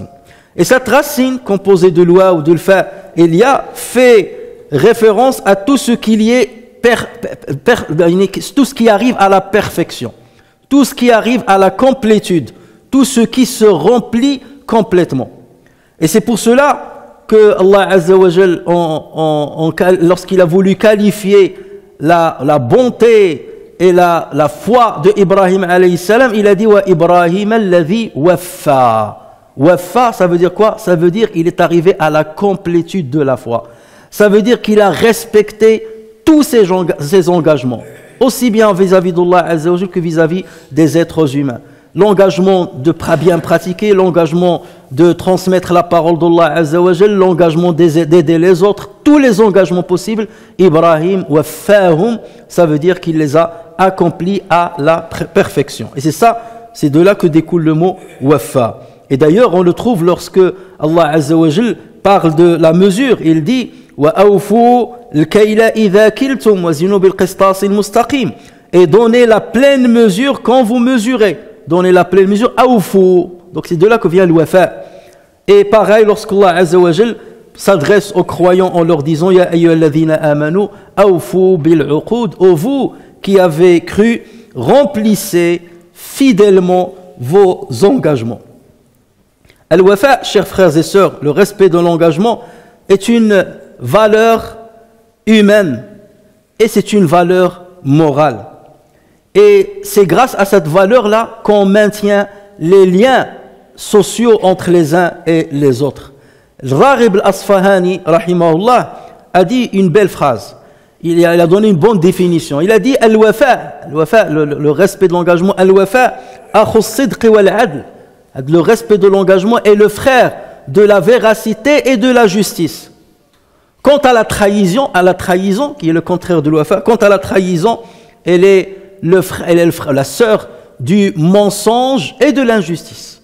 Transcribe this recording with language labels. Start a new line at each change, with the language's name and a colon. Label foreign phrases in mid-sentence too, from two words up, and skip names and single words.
French: Et cette racine, composée de l'oua ou de l'fa et l'ya, fait référence à tout ce qui est tout ce qui arrive à la perfection, tout ce qui arrive à la complétude, tout ce qui se remplit complètement. Et c'est pour cela que Allah
Arabic: عز وجل,
French: lorsqu'il a voulu qualifier la bonté et la foi de Ibrahim
Arabic: عليه السلام,
French: il a dit
Arabic: وإبراهيم الذي وفى.
French: Waffa, ça veut dire quoi? Ça veut dire qu'il est arrivé à la complétude de la foi. Ça veut dire qu'il a respecté tous ses engagements, aussi bien vis-à-vis d'Allah
Arabic: عز وجل
French: que vis-à-vis des êtres humains. L'engagement de bien pratiquer, l'engagement de transmettre la parole d'Allah
Arabic: عز وجل,
French: l'engagement d'aider les autres, tous les engagements possibles. Ibrahim waffahum, ça veut dire qu'il les a accomplis à la perfection. Et c'est de là que découle le mot waffa. Et d'ailleurs, on le trouve lorsque Allah
Arabic: عز وجل
French: parle de la mesure. Il dit
Arabic: وأوفوا الكيل إذا كلتم وزنوا بالقسطاس المستقيم.
French: Et donnez la pleine mesure quand vous mesurez. Donnez la pleine mesure, awfu. Donc c'est de là que vient le wafa. Et pareil, lorsqu'Allah
Arabic: عز وجل
French: s'adresse aux croyants en leur disant
Arabic: يا أيها الذين آمنوا أوفوا بالعقود,
French: ô vous qui avez cru, remplissez fidèlement vos engagements. Al-wafa, chers frères et sœurs, le respect de l'engagement est une valeur humaine et c'est une valeur morale. Et c'est grâce à cette valeur-là qu'on maintient les liens sociaux entre les uns et les autres. Raghib al-Asfahani, rahimahullah, a dit une belle phrase. Il a donné une bonne définition. Il a dit al-wafa, le respect de l'engagement,
Arabic: الوفاء أخو الصدق والعدل.
French: Le respect de l'engagement est le frère de la véracité et de la justice. Quant à la trahison, qui est le contraire de l'wafa, quant à la trahison, elle est la sœur du mensonge et de l'injustice.